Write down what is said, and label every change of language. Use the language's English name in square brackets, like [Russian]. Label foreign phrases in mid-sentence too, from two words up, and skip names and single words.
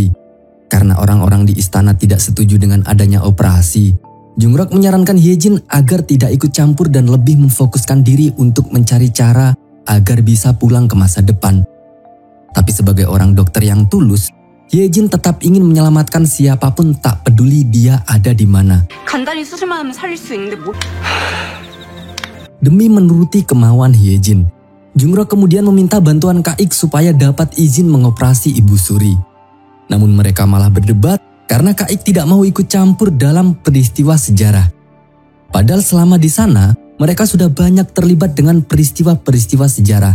[Indonesian] Karena orang-orang di istana tidak setuju dengan adanya operasi, Jungrok menyarankan Hyejin agar tidak ikut campur dan lebih memfokuskan diri untuk mencari cara agar bisa pulang ke masa depan. Tapi sebagai orang dokter yang tulus, Hyejin tetap ingin menyelamatkan siapapun tak peduli dia ada di mana. [Korean] 간단히 수술만 하면 살릴 수 있는데 뭐? [Indonesian] Demi menuruti kemauan Hyejin, Jungrok kemudian meminta bantuan Kaik supaya dapat izin mengoperasi Ibu Suri. Namun mereka malah berdebat karena Kaik tidak mau ikut campur dalam peristiwa sejarah. Padahal selama di sana, mereka sudah banyak terlibat dengan peristiwa-peristiwa sejarah.